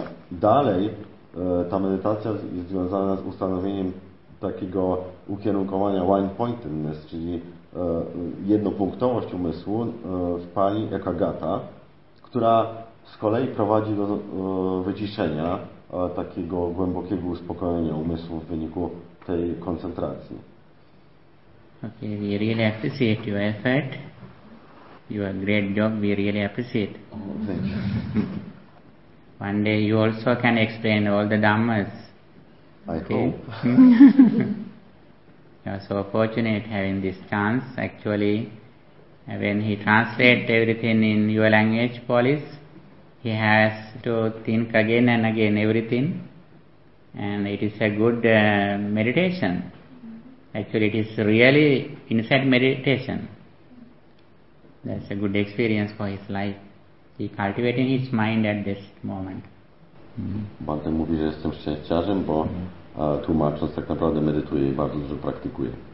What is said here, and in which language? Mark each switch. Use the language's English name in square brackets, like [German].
[Polish] Dalej ta medytacja jest związana z ustanowieniem takiego ukierunkowania one-pointedness, czyli jednopunktowość umysłu w pali ekagata, która z kolei prowadzi do wyciszenia takiego głębokiego uspokojenia umysłu w wyniku tej koncentracji. [English] Okay, we really appreciate your effort. Your great job, we really appreciate. Oh, one day you also can explain all the dhammas. I hope. You are so fortunate having this chance. Actually, when he translates everything in your language, Polish, he has to think again and again everything. and it is a good meditation. Actually, it is really insight meditation. That's a good experience for his life. He cultivating his mind at this moment. [Polish] Bardzo mówi, że jestem szczęściarzem, bo tłumacząc tak naprawdę medytuje i bardzo dużo praktykuje.